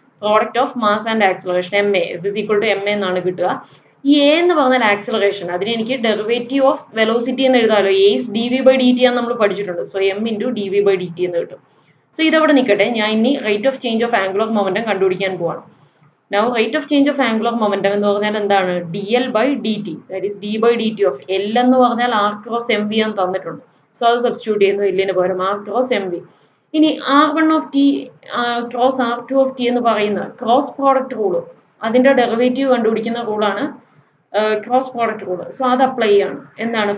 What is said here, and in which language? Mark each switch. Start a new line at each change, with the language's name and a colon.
English: Product of mass and acceleration M A. F is equal to M A
Malayalam: എന്നാണ് കിട്ടുക. ഈ A എന്ന് പറഞ്ഞാൽ ആക്സിലറേഷൻ, അതിന് എനിക്ക് ഡെറിവേറ്റീവ് ഓഫ് വെലോസിറ്റി എന്ന് എഴുതാമല്ലോ.
English: A is D V by D T
Malayalam: ആണ് നമ്മൾ പഠിച്ചിട്ടുണ്ട്.
English: so M into D V by D T
Malayalam: എന്ന് കിട്ടും. സോ ഇതവിടെ നിൽക്കട്ടെ, ഞാൻ ഇനി rate of change of angular momentum കണ്ടുപിടിക്കാൻ പോവാണ്.
English: Now rate of change of angular momentum
Malayalam: എന്ന് പറഞ്ഞാൽ എന്താണ്?
English: D L by D T, that is D by D T of L
Malayalam: എന്ന് പറഞ്ഞാൽ
English: R cross M V
Malayalam: എന്ന് തന്നിട്ടുണ്ട്. സോ അത് സബ്സ്റ്റിറ്റ്യൂട്ട് ചെയ്യുന്നു എല്ലിന് പകരം ആർ ക്രോസ് എം വി. ഇനി
English: R one of T
Malayalam: cross R two of T എന്ന് പറയുന്ന ക്രോസ് പ്രോഡക്റ്റ് റൂള്, അതിൻ്റെ ഡെറിവേറ്റീവ് കണ്ടുപിടിക്കുന്ന റൂളാണ് ക്രോസ് പ്രോഡക്റ്റ് റൂള്. സോ അത് അപ്ലൈ ചെയ്യാണ്. എന്താണ്?